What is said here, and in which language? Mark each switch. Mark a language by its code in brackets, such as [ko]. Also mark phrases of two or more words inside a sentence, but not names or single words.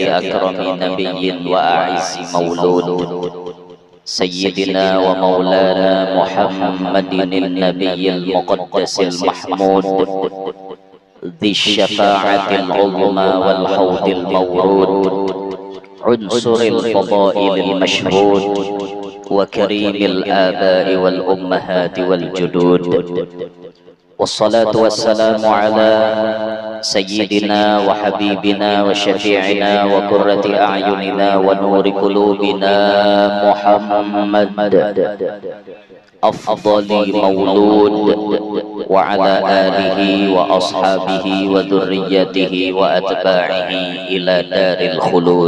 [ar] أكرم نبي وأعز مولود سيدنا ومولانا محمد النبي المقدس المحمود ذي الشفاعة العظمى والحوض المورود عنصر الفضائل المشهود وكريم الآباء والأمهات والجدود والصلاة والسلام على سيدنا وحبيبنا وشفيعنا وقرة أعيننا ونور قلوبنا محمد أفضل مولود وعلى آله وأصحابه وذريته وأتباعه إلى دار الخلود.